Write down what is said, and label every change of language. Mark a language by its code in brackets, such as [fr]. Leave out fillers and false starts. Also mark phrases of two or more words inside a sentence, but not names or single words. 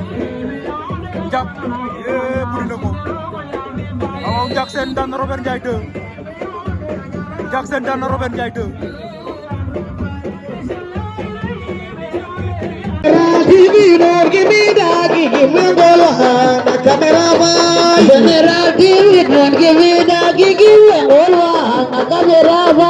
[wo] Jack buri na ko waaw Jackson daan na Robert Ndiaye 2 Jackson daan na Robert Ndiaye 2 [en] Give me that, give me the camera. General TV, give me that, give me the camera.